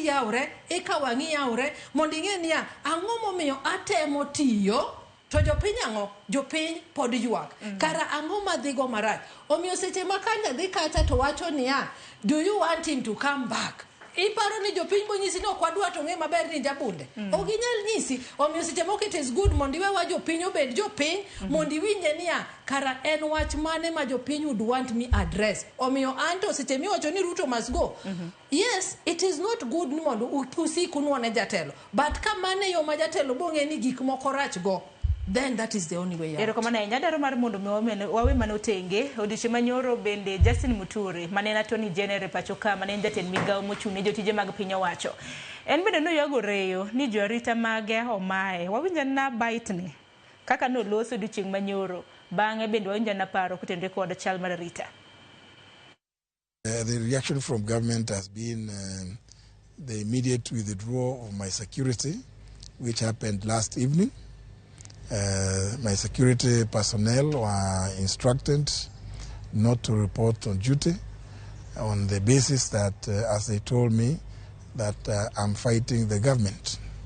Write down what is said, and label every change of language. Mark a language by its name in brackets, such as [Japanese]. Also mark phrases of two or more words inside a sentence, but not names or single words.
[Luo (Kenya and Tanzania)] yaure e ka wangi yaure mondo ing'e ni ang'o momiyo atemo tiyo to jopiny ang'o jopiny pod ywak kara ang'o madhigo marach omiyo seche ma kanya dhi kacha to wacho niya [English] do you want him to come back [Luo (Kenya and Tanzania)] iparo ni jopiny bonyisi no kwadwa to ng'e maber ni jabunde oginyal nyisi omiyo seche moko [English] it is good [Luo (Kenya and Tanzania)] mondo iwewa jopiny obed jopiny mondo iwinje niya kara en wach mane ma jopiny [English] would want me address [Luo (Kenya and Tanzania)] omiyo anto seche miwacho ni [English] Ruto must go yes it is not good [Luo (Kenya and Tanzania)] ni mondo usiku nuone jatelo but ka mane yo ma jatelo bong'e ni gik moko rach go [English] then that is the only way out. [Luo (Kenya and Tanzania)] Erokamano ahinya daro mar mondo wawe manotenge odiochieng' manyoro bende Justin Muturi mane en [English] Attorney General [Luo (Kenya and Tanzania)] pacho ka mane en jatend migawo mochung'ne jotije mag piny owacho en bende noywago reyo ni jorita mage omaye wawinjo na baitni kaka noloso odiochieng' manyoro bang'e bende wawinjo na paro kotenore kod chal mar rita. [English] The reaction from government has been the immediate withdrawal of my security which happened last evening. My security personnel were instructed not to report on duty on the basis that, as they told me, that I'm fighting the government.